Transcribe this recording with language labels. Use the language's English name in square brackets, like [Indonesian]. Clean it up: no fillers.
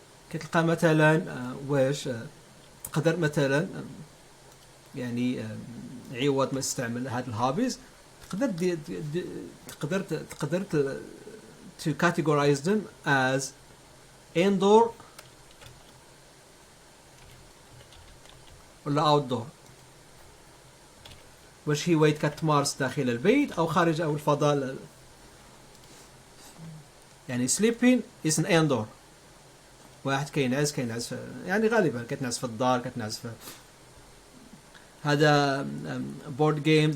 [Arabic] كتلقى مثلا واش تقدر مثلا يعني عوض ما تستعمل هاد الهوبيز تقدر [English] to categorize them as indoor [Arabic] ولا outdoor. واش هوايتك كتمارس داخل البيت أو خارج أو الفضاء. [English] يعني sleeping is an indoor. [Arabic] واحد كينعس يعني غالبا كتنعس في الدار، كتنعس في هذا [English] board games.